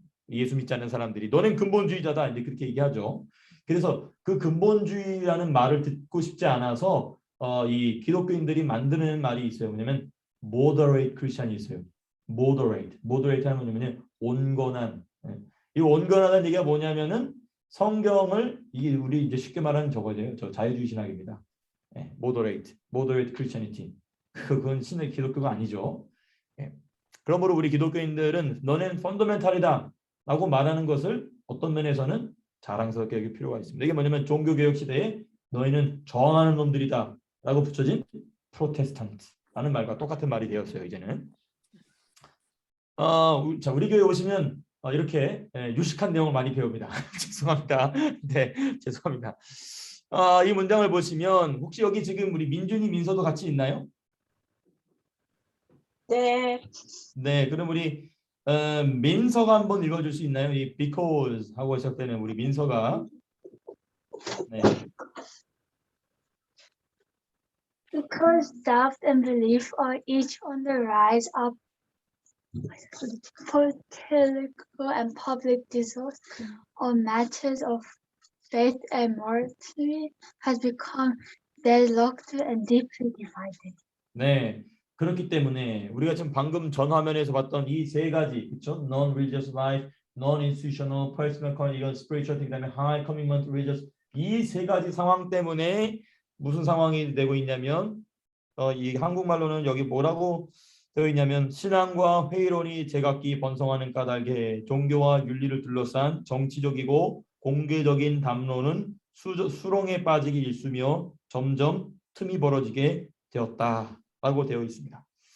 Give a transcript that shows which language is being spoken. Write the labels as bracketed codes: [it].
[ko] 예수 믿지 않는 사람들이 너는 근본주의자다 이제 그렇게 얘기하죠. 그래서 그 근본주의라는 말을 듣고 싶지 않아서 이 기독교인들이 만드는 말이 있어요. 뭐냐면 moderate 크리스찬이 있어요. moderate 하는 뭐냐면 온건한. 이 온건하다는 얘기가 뭐냐면은 성경을 이게 우리 이제 쉽게 말하는 저거죠. 저 자유주의 신학입니다. [en] moderate Christianity. [ko] 그건 신의 기독교가 아니죠. 그러므로 우리 기독교인들은 너는 펀더멘탈이다 라고 말하는 것을 어떤 면에서는 자랑스럽게 여길 필요가 있습니다. 이게 뭐냐면 종교개혁 시대에 너희는 저항하는 놈들이다 라고 붙여진 프로테스탄트라는 말과 똑같은 말이 되었어요. 이제는 자 우리 교회 오시면 이렇게 유식한 내용을 많이 배웁니다. 죄송합니다. 네, 죄송합니다. 이 문장을 보시면 혹시 여기 지금 우리 민준이 민서도 같이 있나요? 네. 네, 그럼 우리 민서가 한번 읽어줄 수 있나요? 이 because 하고 시작되는 우리 민서가. 네. [en] Because doubt and belief are each on the rise of political and public discourse on matters of faith and morality has become deadlocked and deeply divided. [ko] 네. 그렇기 때문에 우리가 지금 방금 전 화면에서 봤던 이 세 가지, 그렇죠? [en] Non-religious life, non-institutional, personal, [ko] 이건 spiritual, 그다음에 [en] high commitment, religious [ko] 이 세 가지 상황 때문에 무슨 상황이 되고 있냐면 이 한국말로는 여기 뭐라고 되어 있냐면 신앙과 회의론이 제각기 번성하는 까닭에 종교와 윤리를 둘러싼 정치적이고 공개적인 담론은 수렁에 빠지기 일쑤며 점점 틈이 벌어지게 되었다라고 되어 있습니다.